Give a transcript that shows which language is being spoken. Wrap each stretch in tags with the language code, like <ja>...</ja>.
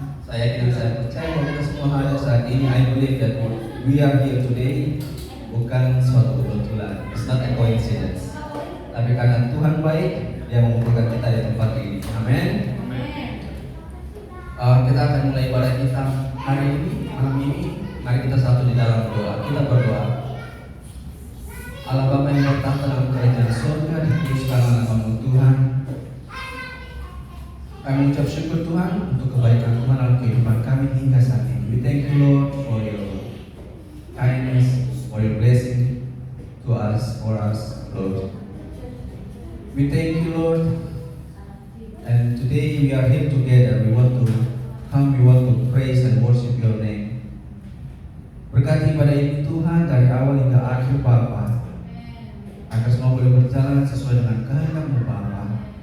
<id>Saya percaya bahwa kita semua hadir saat ini.</id> <en>I believe that we are here today</en> <id>bukan suatu kebetulan.</id> <en>It's not a coincidence.</en> <id>Tapi karena Tuhan baik, Dia mengumpulkan kita di tempat ini. Amin. Kita akan mulai ibadah kita hari ini, malam ini. Mari kita satu di dalam doa. Kita berdoa. Allah Bapa yang bertahta dalam kerajaan surga, dikuduskanlah nama-Mu Tuhan. Kami mengucap syukur Tuhan untuk kebaikan Tuhan dalam kehidupan kami hingga saat ini.</id> <en>We thank you Lord for your kindness, for your blessing to us, for us, Lord. We thank you Lord. And today we are here together. We want to praise and worship your name.</en> <id>Berkati ibadah ini Tuhan dari awal hingga akhir Bapa, agar semua boleh berjalan sesuai dengan kehendak-Mu Bapa.</id>